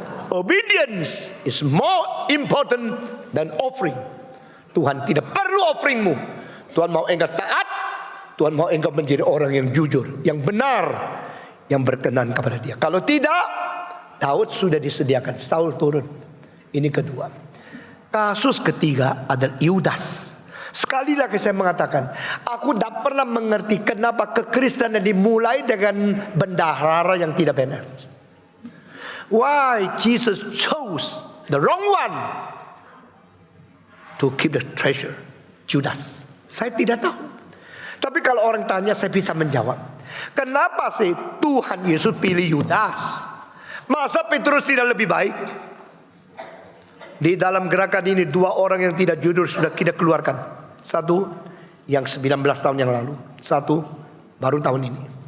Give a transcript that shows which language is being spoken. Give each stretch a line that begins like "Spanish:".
English: Obedience is more important than offering.
Indonesian: Tuhan tidak perlu offeringmu. Tuhan mau engkau taat. Tuhan mau engkau menjadi orang yang jujur, yang benar, yang berkenan kepada dia. Kalau tidak, Daud sudah disediakan, Saul turun. Ini kedua. Kasus ketiga adalah Yudas. Sekali lagi saya mengatakan, aku tidak pernah mengerti kenapa kekristenan dimulai dengan bendahara yang tidak benar.
English: Why Jesus chose the wrong one to keep the treasure, Judas.
Indonesian: Saya tidak tahu. Tapi kalau orang tanya, saya bisa menjawab. Kenapa sih Tuhan Yesus pilih Yudas? Masa Petrus tidak lebih baik? Di dalam gerakan ini 2 orang yang tidak jujur sudah kita keluarkan. Satu yang 19 tahun yang lalu, satu baru tahun ini.